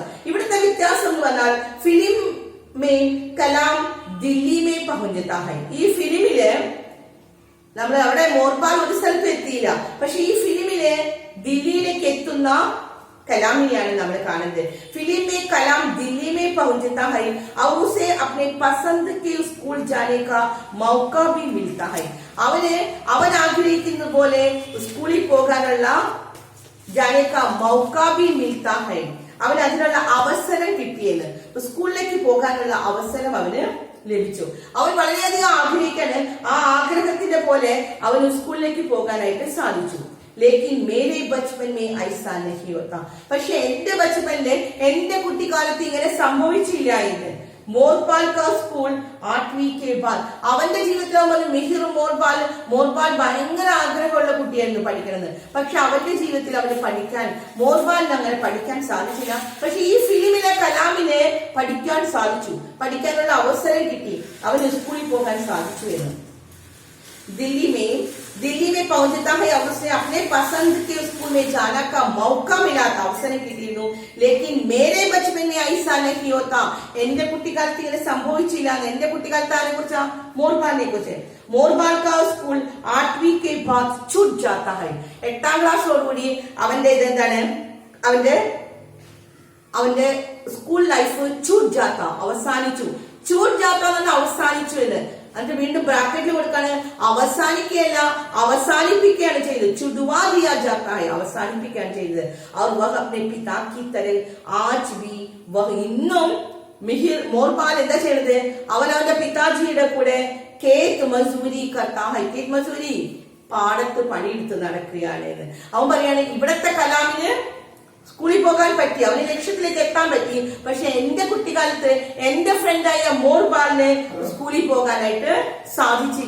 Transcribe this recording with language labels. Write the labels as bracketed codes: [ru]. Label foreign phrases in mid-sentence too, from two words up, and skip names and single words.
[ml] ഇവിടുത്തെ വ്യത്യാസം എന്ന് പറഞ്ഞാൽ [hi] फ़िल्म में कलाम दिल्ली में पहुँचता है. [ml] ഈ ഫിലിമില് നമ്മൾ അവിടെ മോർബാൽ ഒരു സ്ഥലത്ത് എത്തിയില്ല, പക്ഷെ ഈ ഫിലിമില് ദില്ലിയിലേക്ക് എത്തുന്ന കലാമിനെയാണ് നമ്മൾ കാണുന്നത്. [hi] फ़िल्म में कलाम दिल्ली में पहुँचता है और उसे अपने पसंद के स्कूल जाने का मौका भी मिलता है. [ml] അവൻ ആഗ്രഹിക്കുന്ന പോലെ സ്കൂളിൽ പോകാനുള്ള [hi] जाने का मौका भी मिलता है. [ml] അവന് അതിനുള്ള അവസരം കിട്ടിയെന്ന്, സ്കൂളിലേക്ക് പോകാനുള്ള അവസരം അവന് ലഭിച്ചു. അവൻ വളരെയധികം ആഗ്രഹിക്കാന് ആ ആഗ്രഹത്തിന്റെ പോലെ അവന് സ്കൂളിലേക്ക് പോകാനായിട്ട് സാധിച്ചു. [hi] लेकिन मेरे बचपन में ऐसा नहीं होता. [ml] പക്ഷെ എന്റെ ബച്പനില്, എന്റെ കുട്ടിക്കാലത്ത് ഇങ്ങനെ സംഭവിച്ചില്ല എന്ന്. [hi] मोरपाल का स्कूल 8वीं के बाद [ml] അവന്റെ ജീവിതത്തിൽ അവൻ മിഹിർ മോർപാൽ ഭയങ്കര ആഗ്രഹമുള്ള കുട്ടിയായിരുന്നു പഠിക്കണമെന്ന്. പക്ഷെ അവന്റെ ജീവിതത്തിൽ അവന് മോർപാലിന് അങ്ങനെ പഠിക്കാൻ സാധിച്ചില്ല. പക്ഷെ ഈ ഫിലിമിലെ കലാമിനെ പഠിക്കാൻ സാധിച്ചു, പഠിക്കാനുള്ള അവസരം കിട്ടി, അവന് സ്കൂളിൽ പോകാൻ സാധിച്ചു എന്ന്. [hi] दिल्ली में पहुंचता है और उसने अपने पसंद के स्कूल में जाने का मौका मिला था, [ml] അവസരം കിട്ടിയിരുന്നു. [hi] लेकिन मेरे बचपन में ऐसा नहीं होता, [ml] എന്റെ കുട്ടിക്കാലത്ത് ഇങ്ങനെ സംഭവിച്ചില്ല. എന്റെ കുട്ടിക്കാലത്ത് ആരെ കുറിച്ചാ? മോർപാലിനെ കുറിച്ച്. [hi] मोरपाल का स्कूल 8वीं के बाद छूट जाता है. [ml] 8ാം ക്ലാസ്സോടുകൂടി അവന്റെ എന്താണ്, അവന്റെ സ്കൂൾ ലൈഫ് [hi] छूट जाता [ml] അവസാനിച്ചു. [hi] छूट जाता [ml] അവസാനിച്ചു എന്ന് എന്നിട്ട് വീണ്ടും ബ്രാക്കറ്റിൽ കൊടുക്കാണ്. അവസാനിക്കുകയല്ല, അവസാനിപ്പിക്കുകയാണ് ചെയ്തത്. [hi] छुड़वा दिया जाता है, [ml] അവസാനിപ്പിക്കുകയാണ് ചെയ്തത്. [hi] और वह अपने पिता की तरह आज भी वह [ml] ഇന്നും മിഹിർ മോർപാൽ എന്താ ചെയ്യുന്നത്? അവന്റെ പിതാജിയുടെ കൂടെ [hi] खेत मज़दूरी करता है. खेत मज़दूरी [ml] പാടത്ത് പണിയെടുത്ത് നടക്കുകയാണ്. അവൻ പറയാണ് ഇവിടത്തെ കലാമിന് സ്കൂളിൽ പോകാൻ പറ്റി, അവന് ലക്ഷ്യത്തിലേക്ക് എത്താൻ പറ്റി. പക്ഷെ എന്റെ കുട്ടിക്കാലത്ത് എന്റെ ഫ്രണ്ടായ മോർപാലിന് സ്കൂളിൽ പോകാനായിട്ട് സാധിച്ചില്ല.